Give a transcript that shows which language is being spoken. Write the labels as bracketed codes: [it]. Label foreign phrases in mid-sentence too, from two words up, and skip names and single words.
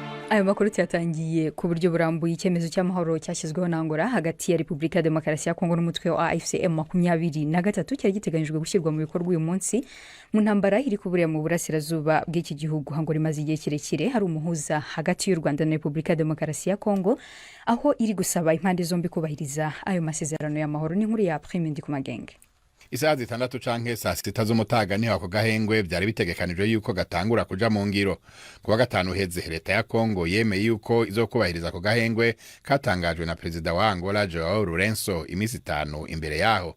[rw] Ayo makuru cyatangiye ku buryo burambuye icyemezo cy'amahoro cyashyizweho na Angola hagati ya Repubulika ya Demokarasi ya Kongo n'umutwe wa AFCM 23 cyari giteganyijwe gushyirwa mu bikorwa uyu munsi mu ntambara iri kuburiya mu burasirazuba bw'iki gihugu. Angola imaze igihe kirekire hari umuhuza hagati y'u Rwanda na Repubulika ya Demokarasi ya Kongo, aho iri gusaba impande zombi kubahiriza ayo masezerano y'amahoro. N'inkuru ya Prime Ndikumagenge. [rn] Isaha 6 canke saa 6 z'umutaga niho ako gahengwe byari bitegekanijwe yuko gatangura kuja mu ngiro. Kuwa gatanu heze leta ya Congo yemeye yuko izokubahiriza ako gahengwe katangajwe na perezida wa Angola Joao Lourenço imisi 5 imbere yaho.